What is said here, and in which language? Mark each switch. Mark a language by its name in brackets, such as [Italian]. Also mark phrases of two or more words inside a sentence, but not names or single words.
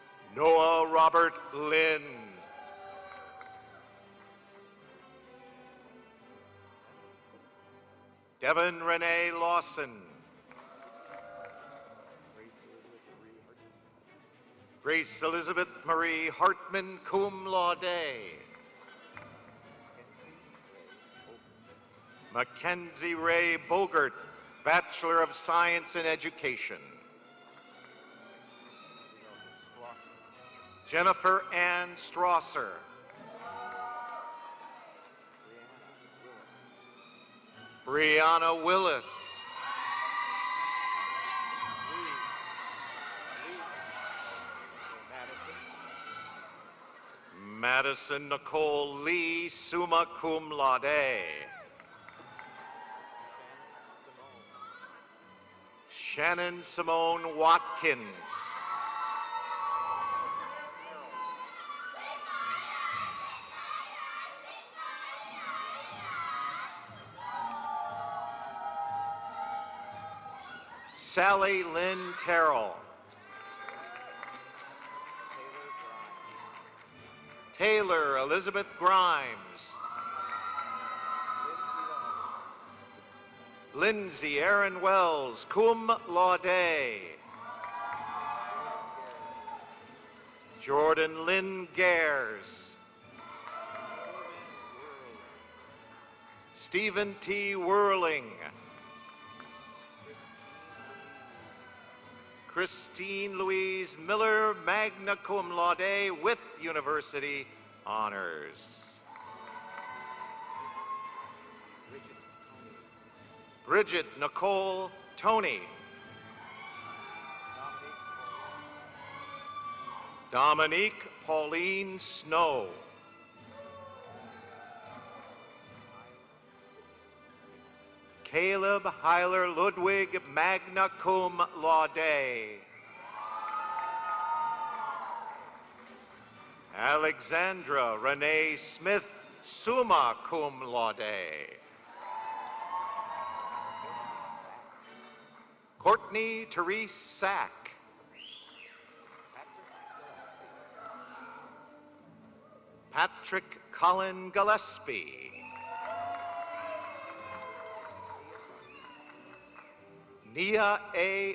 [English] Noah Robert Lynn. Devin Renee Lawson. Grace Elizabeth Marie Hartman, [Latin] cum laude. [English] Mackenzie Ray Bogert, Bachelor of Science in Education. Jennifer Ann Strasser. Brianna Willis. Madison Nicole Lee, [Latin] summa cum laude. [English] Shannon Simone Watkins. Sally Lynn Terrell. Taylor Elizabeth Grimes. Lindsay Aaron Wells, [Latin] cum laude. [English] Jordan Lynn Gares. Stephen T. Whirling. Christine Louise Miller, [Latin] magna cum laude [English] with university honors. Bridget Nicole Tony. Dominique Pauline Snow. Caleb Heiler Ludwig, [Latin] magna cum laude. [English] Alexandra Renee Smith, [Latin] summa cum laude. [English] Courtney Therese Sack. Patrick Colin Gillespie. Nia A.